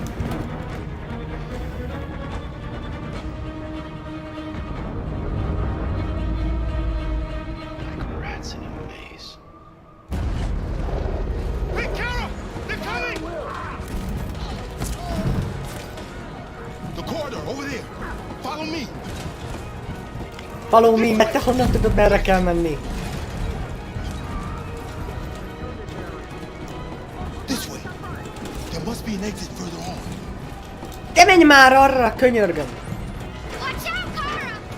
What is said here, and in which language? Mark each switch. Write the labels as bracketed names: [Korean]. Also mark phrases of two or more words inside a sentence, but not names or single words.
[English] Like rats in a maze. Hey, Carol! They're coming! The corridor, over there. Follow me. Follow me, [Hungarian] mert te honnan tudod, merre kell menni? [English] This way. There must be an exit further on. [Hungarian] Te menj már arra, könyörgöm! [English] Watch out, Kara!